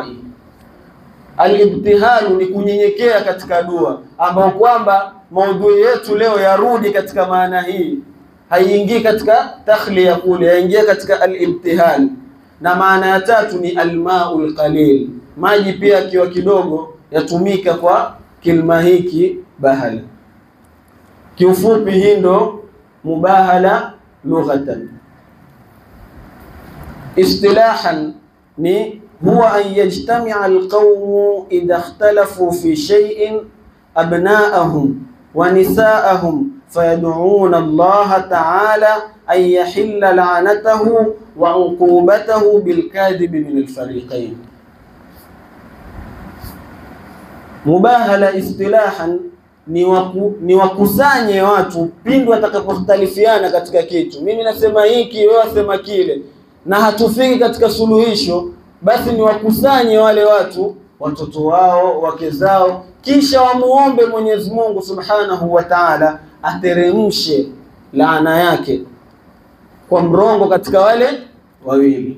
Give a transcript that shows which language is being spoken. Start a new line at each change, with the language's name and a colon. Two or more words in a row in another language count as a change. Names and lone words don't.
Swahili: Al-ibtihalu ni kunyenyekea katika dua, ambayo kwamba maudhui yetu leo yarudi katika maana hii, haiingii katika takhliya kule, yaingia katika al-ibtihal. Na maana ya tatu ni
Arabic: الماء القليل,
Swahili: maji pia kiwa kidogo yatumika kwa kilma hiki bahala. Kiufupi hii ndo mubahala lughatan.
Arabic: istilahan ni هو أن يجتمع القوم إذا اختلفوا في شيء أبناءهم ونساءهم فيدعون الله تعالى أن يحل لعنته وعقوبته بالكاذب من الفريقين.
Swahili: Mubahala istilahan ni wakusanye watu pindi watakapokhtalifiana katika kitu. Mimi nasema hiki, wewe wasema kile, na hatufiki katika suluhisho, basi ni wakusanye wale watu, watoto wao, wake zao, kisha wamuombe Mwenyezi Mungu
Arabic: سبحانه وتعالى
Swahili: ateremshe laana yake kwa mrongo katika wale wawili.